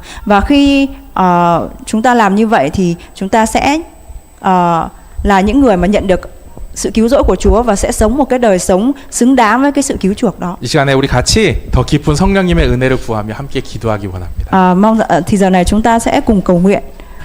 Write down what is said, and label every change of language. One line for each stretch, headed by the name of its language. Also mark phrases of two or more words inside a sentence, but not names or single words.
Vietnamese: Và khi chúng ta làm như vậy thì chúng ta sẽ là những người mà nhận được sự cứu rỗi của Chúa và sẽ sống một cái đời sống xứng đáng với cái sự cứu chuộc đó.
Korean: 이 시간에 우리 같이 더 깊은 성령님의 은혜를 구하며 함께 기도하기 원합니다.
Vietnamese: Mong thì giờ này chúng ta sẽ cùng cầu nguyện.